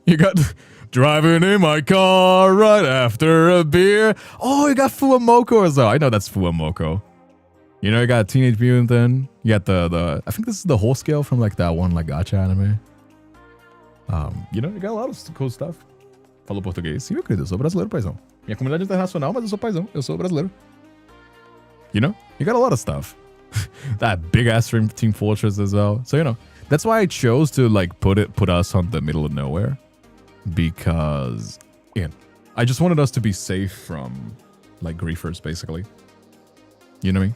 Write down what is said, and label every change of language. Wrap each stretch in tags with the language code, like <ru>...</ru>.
<en>You got driving in my car right after a beer. Oh, you got Fuamoko as well. I know that's Fuamoko. You know, you got Teenage Mutant then. You got the I think this is the whole scale from like that one like gacha anime. You know, you got a lot of cool stuff.</en> <pt>Falou português. Sim, meu querido, eu sou brasileiro, paizão. Minha comunidade é internacional, mas eu sou paizão. Eu sou brasileiro.</pt> <en>You know, you got a lot of stuff. That big ass Team Fortress as well. So, you know, that's why I chose to like put us on the middle of nowhere. Because, yeah, I just wanted us to be safe from like griefers, basically. You know what I mean?</en>